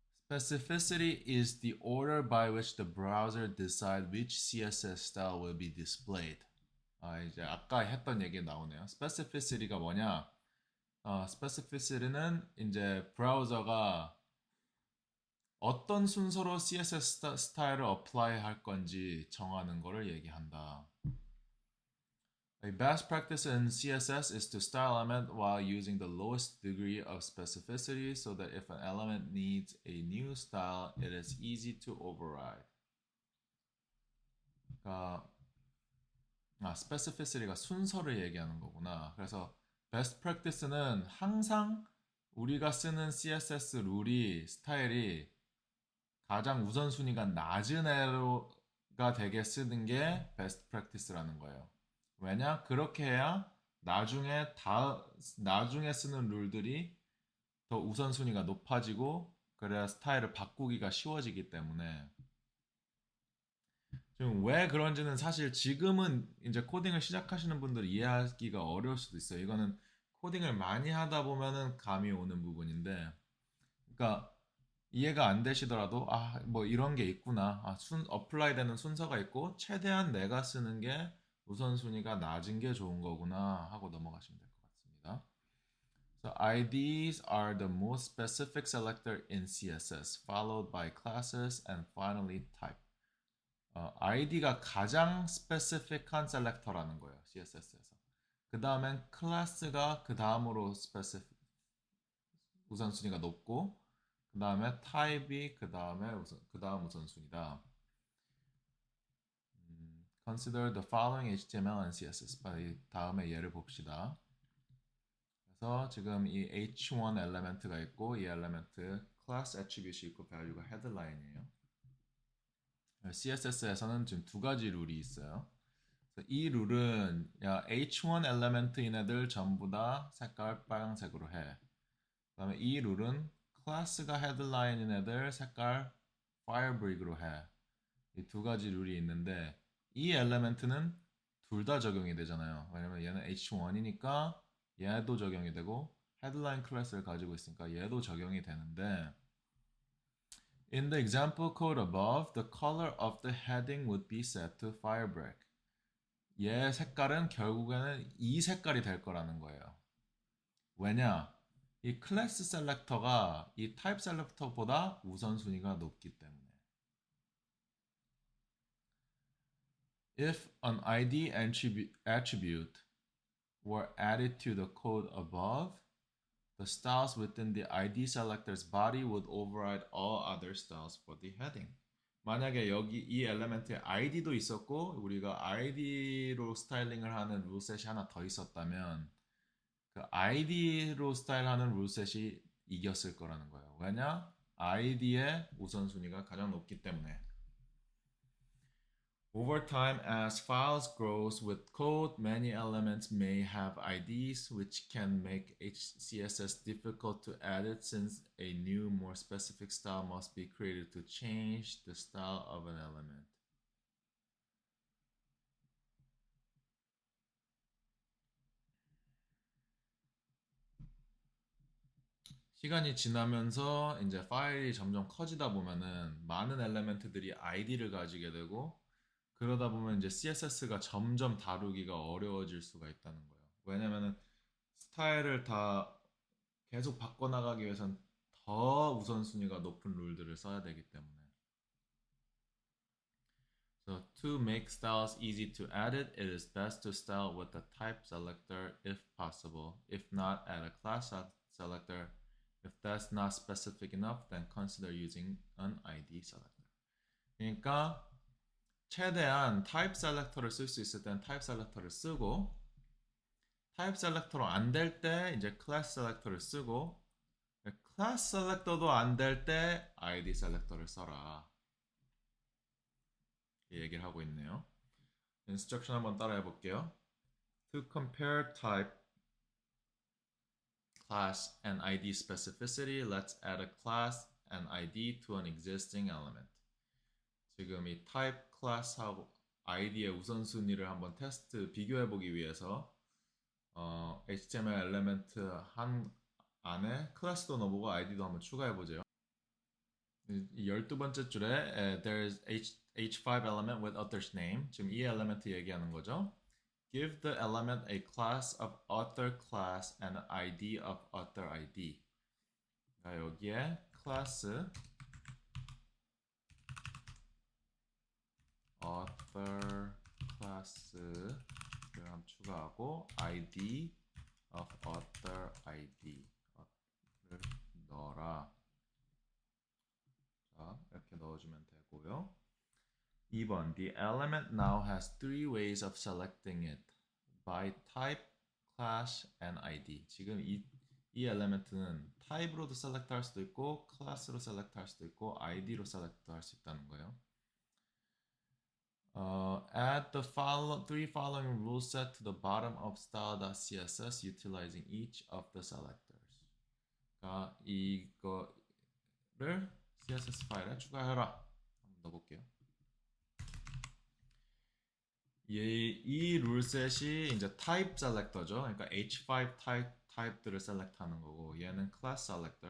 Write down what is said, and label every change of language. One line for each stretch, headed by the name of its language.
English: Specificity is the order by which the browser decides which CSS style will be displayed.
Korean: 이제 아까 했던 얘기 나오네요. Specificity가 뭐냐? Specificity는 이제 브라우저가 어떤 순서로 CSS 스타일을 apply 할 건지 정하는 거를 얘기한다.
English: A best practice in CSS is to style element while using the lowest degree of specificity so that if an element needs a new style, it is easy to override.
Korean: 그러니까 specificity가 순서를 얘기하는 거구나. 그래서 best practice는 항상 우리가 쓰는 CSS 룰이 스타일이 가장 우선순위가 낮은 애가 되게 쓰는 게 best practice라는 거예요. 왜냐? 그렇게 해야 나중에 쓰는 룰들이 더 우선순위가 높아지고 그래야 스타일을 바꾸기가 쉬워지기 때문에 지금 왜 그런지는 사실 지금은 이제 코딩을 시작하시는 분들이 이해하기가 어려울 수도 있어요. 이거는 코딩을 많이 하다 보면은 감이 오는 부분인데 그러니까 이해가 안 되시더라도 뭐 이런 게 있구나. 어플라이 되는 순서가 있고 최대한 내가 쓰는 게 우선순위가 낮은 게 좋은 거구나 하고 넘어가시면 될 것 같습니다.
English: So IDs are the most specific selector in CSS, followed by classes and finally type.
Korean: ID가 가장 specific한 셀렉터라는 거예요. CSS에서. 그 다음엔 클래스가 그 다음으로 우선순위가 높고 그 다음에 type이 그 다음 우선순위다.
English: Consider the following HTML and CSS.
Korean: 다음에 예를 봅시다. 그래서 지금 이 H1 엘리멘트가 있고 이 엘리멘트 class attribute이 있고 value가 headline이에요. CSS에서는 지금 두 가지 룰이 있어요. 이 룰은 H1 엘리멘트인 애들 전부 다 색깔 빨간색으로 해. 그 다음에 이 룰은 클래스가 헤드라인인 애들 색깔 firebrick으로 해. 이 두 가지 룰이 있는데 이 엘리멘트는 둘 다 적용이 되잖아요. 왜냐면 얘는 H1이니까 얘도 적용이 되고 헤드라인 클래스를 가지고 있으니까 얘도 적용이 되는데
English: In the example code above, the color of the heading would be set to firebrick.
Korean: 얘 색깔은 결국에는 이 색깔이 될 거라는 거예요. 왜냐? 이 클래스 셀렉터가 이 타입 셀렉터보다 우선순위가 높기 때문에.
English: If an ID attribute were added to the code above, the styles within the ID selector's body would override all other styles for the heading.
Korean: 만약에 여기 이 엘리멘트에 id도 있었고 우리가 id로 스타일링을 하는 룰셋이 하나 더 있었다면 그 id로 스타일하는 룰셋이 이겼을 거라는 거예요. 왜냐? id의 우선순위가 가장 높기 때문에.
English: Over time, as files grows with code, many elements may have IDs, which can make HCSS difficult to edit since a new, more specific style must be created to change the style of an element.
Korean: 시간이 지나면서 이제 파일이 점점 커지다 보면은 많은 엘리멘트들이 ID를 가지게 되고 그러다 보면 이제 CSS가 점점 다루기가 어려워질 수가 있다는 거예요. 왜냐면은 스타일을 다 계속 바꿔나가기 위해선 더 우선순위가 높은 룰들을 써야 되기 때문에.
English: So to make styles easy to edit, it is best to style with the type selector if possible. If not, add a class selector. If that's not specific enough, then consider using an ID selector.
Korean: 그러니까 최대한 타입 셀렉터를 쓸 수 있을 때는 타입 셀렉터를 쓰고 타입 셀렉터로 안 될 때 이제 클래스 셀렉터를 쓰고 클래스 셀렉터도 안 될 때 ID 셀렉터를 써라. 이 얘기를 하고 있네요. 인스트럭션 한번 따라해 볼게요.
English: To compare type, class, and ID specificity, let's add a class and ID to an existing element.
Korean: 지금 이 type, class하고 ID의 우선순위를 한번 테스트 비교해 보기 위해서 HTML 엘리멘트 한 안에 클래스도 넣어보고 ID도 한번 추가해 보죠. 이 12번째 줄에
English: there's h5 element with author's name.
Korean: 지금 이 엘리멘트 얘기하는 거죠.
English: Give the element a class of author class and an ID of author ID.
Korean: 자, 여기에 클래스 author class를 한번 추가하고
English: ID of author ID
Korean: 를 넣어라. 자, 이렇게 넣어주면 되고요.
English: 2번 The element now has three ways of selecting it by type, class, and ID.
Korean: 지금 이 엘리멘트는 타입으로도 셀렉트 할 수도 있고 클래스로 셀렉트 할 수도 있고 ID로 셀렉트 할 수 있다는 거예요.
English: Add the three following rule set to the bottom of style.css utilizing each of the selectors.
Korean: 그러니까 이거를 CSS 파일에 추가해라. 한번 넣어볼게요. 이 룰셋이 이제 타입 셀렉터죠. 그러니까 H5 타입들을 셀렉트하는 거고 얘는 클래스 셀렉터.